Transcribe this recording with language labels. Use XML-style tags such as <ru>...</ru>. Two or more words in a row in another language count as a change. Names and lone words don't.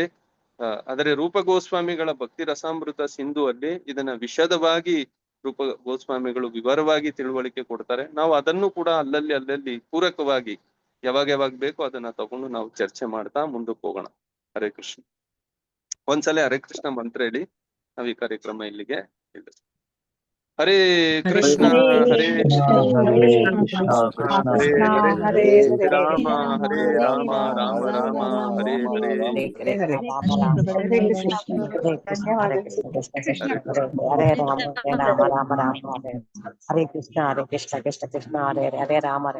<kn>ಆದರೆ ರೂಪ ಗೋಸ್ವಾಮಿಗಳ ಭಕ್ತಿ ರಸಾಮೃತ ಸಿಂಧು ಅಲ್ಲಿ ಇದನ್ನ ವಿಶದವಾಗಿ ರೂಪ ಗೋಸ್ವಾಮಿಗಳು ವಿವರವಾಗಿ ತಿಳುವಳಿಕೆ ಕೊಡ್ತಾರೆ. ನಾವು ಅದನ್ನು ಕೂಡ ಅಲ್ಲಲ್ಲಿ ಪೂರಕವಾಗಿ ಯಾವಾಗ ಬೇಕೋ ಅದನ್ನ ತಗೊಂಡು ನಾವು ಚರ್ಚೆ ಮಾಡ್ತಾ ಮುಂದಕ್ಕೆ ಹೋಗೋಣ.</kn> <sa>ಹರೇ ಕೃಷ್ಣ.</sa> <kn>ಒಂದ್ಸಲ ಹರೇ ಕೃಷ್ಣ ಮಂತ್ರ ಹೇಳಿ ನಾವು ಈ ಕಾರ್ಯಕ್ರಮ ಇಲ್ಲಿಗೆ ನಿಲ್ಲಿಸ್ತೀವಿ.</kn> <sa>ಹರೇ ಕೃಷ್ಣ ಹರೇ ಹರೇ ಹರೇ ರಾಮ ಹರೇ ರಾಮ ರಾಮ ರಾಮ ಹರೇ ಹರೇ. ಹರೇ ಕೃಷ್ಣ ಕೃಷ್ಣ ಕೃಷ್ಣ ಹರೇ ಹರೇ ಹರೇ ರಾಮ ಹರೇ.</sa>